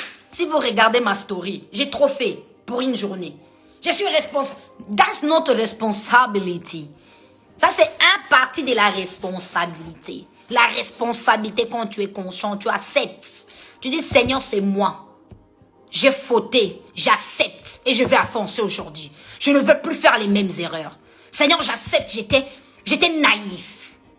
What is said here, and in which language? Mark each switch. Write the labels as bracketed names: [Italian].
[French] Si vous regardez ma story, j'ai trop fait pour une journée. Je suis responsable. [English] That's not a responsibility. [French] Ça, c'est un parti de la responsabilité. La responsabilité, quand tu es conscient, tu acceptes. Tu dis, Seigneur, c'est moi. J'ai fauté, j'accepte et je vais avancer aujourd'hui. Je ne veux plus faire les mêmes erreurs. Seigneur, j'accepte, j'étais naïf.